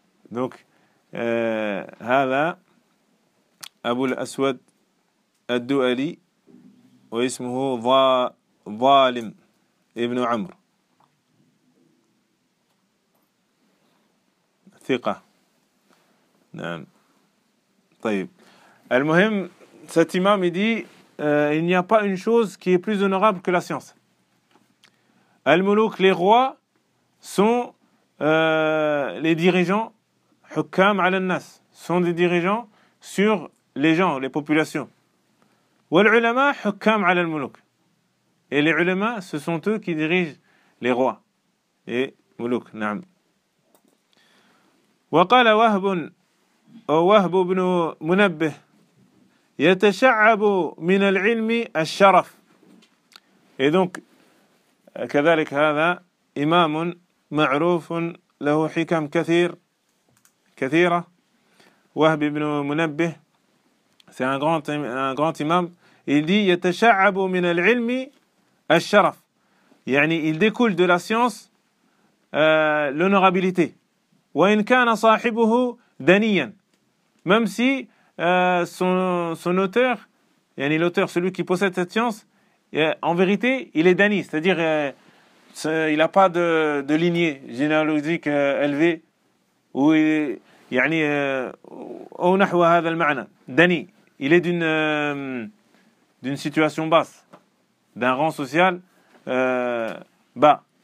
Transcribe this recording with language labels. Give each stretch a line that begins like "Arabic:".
Arabic: دونك هذا أبو الأسود الدؤلي واسمه ظالم ابن عمرو ثقة. نعم. طيب. المهم
French: cet imam il dit il n'y a pas une chose qui est plus honorable que la science. Al-Muluk, les rois sont les dirigeants,
Arabic: hukam al-nas,
French: sont des dirigeants sur les gens, les populations.
Arabic: Wal-ulama hukam al-Muluk.
French: Et les ulama, ce sont eux qui dirigent les rois et muluk.
Arabic: Naam. وقال وهب وهب بن منبه يتشعب من العلم الشرف. إذنك كذلك هذا إمام معروف له حكم كثيرة.
French: وهب بن منبه c'est un grand imam. Il dit
Arabic: يتشعب من العلم الشرف يعني
French: il découle de la science l'honorabilité.
Arabic: وإن كان صاحبه دنيا
French: même si son auteur
Arabic: يعني
French: l'auteur celui qui possède cette science en vérité il est dani c'est-à-dire il n'a pas de lignée généalogique élevée ou
Arabic: يعني أو نحو هذا المعنى دني
French: il est d'une situation basse d'un rang social bas